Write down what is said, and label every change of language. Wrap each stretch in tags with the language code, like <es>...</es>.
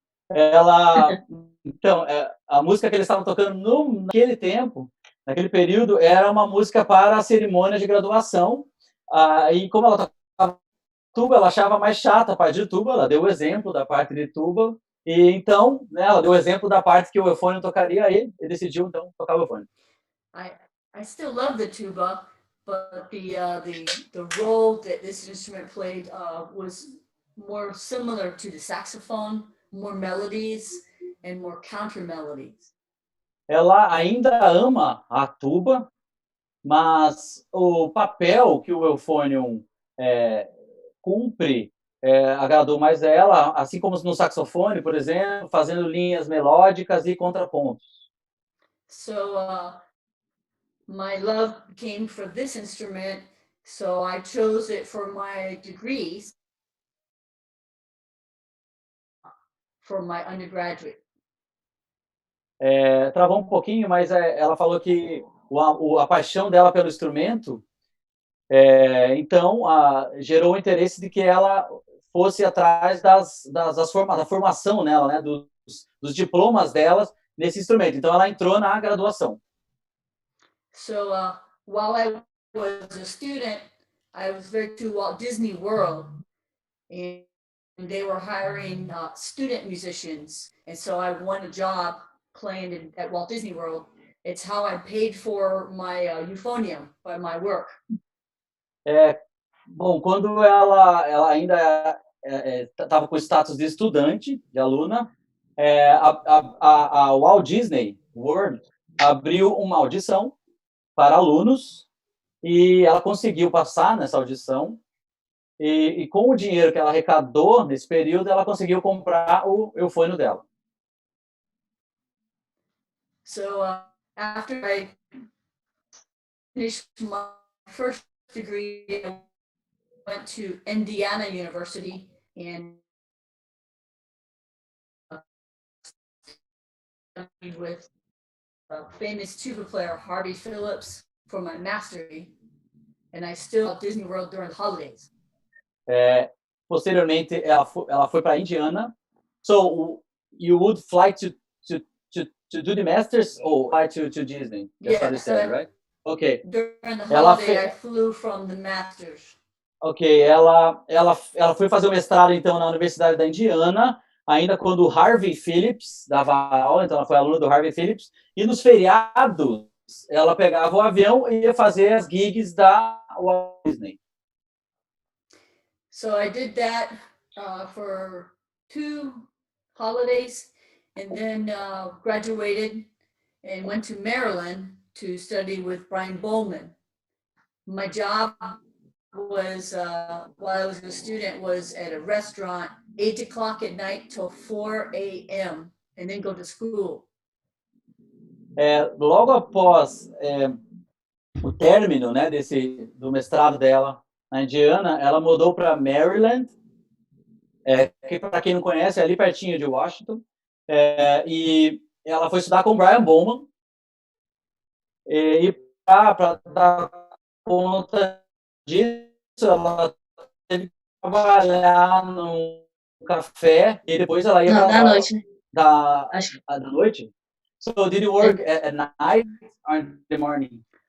<pt>ela, então, a música que eles estavam tocando naquele tempo, naquele período, era uma música para a cerimônia de graduação. E como ela tocava tuba, ela achava mais chata a parte de tuba, ela deu o exemplo da parte de tuba, e então, né, ela deu o exemplo da parte que o eufônio tocaria, e decidiu, então, tocar o eufônio.</pt> <en>I still love the tuba, but the role that this instrument played was more similar to the saxophone, more melodies and more counter melodies.</en> <pt>Ela ainda ama a tuba, mas o papel que o eufônio cumpre agradou mais a ela, assim como no saxofone, por exemplo, fazendo linhas melódicas e contrapontos.</pt> <en>So my love came for this instrument, so I chose it for my degrees for my undergraduate.</en> <pt>Travou um pouquinho, mas ela falou que a paixão dela pelo instrumento, então, gerou o interesse de que ela fosse atrás da formação nela, né, dos diplomas delas nesse instrumento. Então, ela entrou na graduação.</pt> <en>So while I was a student, I was very to Walt Disney World, and they were hiring student musicians, and so I won a job playing at Walt Disney World. It's how I paid for my euphonium by my work.</en> <pt>Bom, quando ela ainda estava com o status de estudante, de aluna, a Walt Disney World abriu uma audição para alunos e ela conseguiu passar nessa audição e com o dinheiro que ela arrecadou nesse período, ela conseguiu comprar o eufônio dela.</pt> <en>So after I finished my first degree, I went to Indiana University and studied with a famous tuba player, Harvey Phillips, for my master's degree, and I still at Disney World during the holidays.</en> <pt>Posteriormente, ela foi para Indiana.</pt> <en>So you would fly to do the masters or fly to Disney? Yeah, so right? Okay. During the holiday, I flew from the masters.</en> <pt>Ok, ela foi fazer o mestrado, então, na Universidade da Indiana, ainda quando o Harvey Phillips dava aula, então ela foi aluna do Harvey Phillips, e nos feriados ela pegava o avião e ia fazer as gigs da Walt Disney.</pt> <en>So I did that for 2 holidays, and then graduated and went to Maryland to study with Brian Bowman. My job was, while I was a student, was at a restaurant 8 o'clock at night till 4 a.m. and then go to school.</en> <pt>Logo após o término, né, do mestrado dela na Indiana, ela mudou para Maryland, que para quem não conhece é ali pertinho de Washington, e ela foi estudar com o Brian Bowman, e para dar conta disso, ela teve que trabalhar num café, e depois ela ia da noite. Da noite?</pt> <en>So did you work at night or in the morning?</en>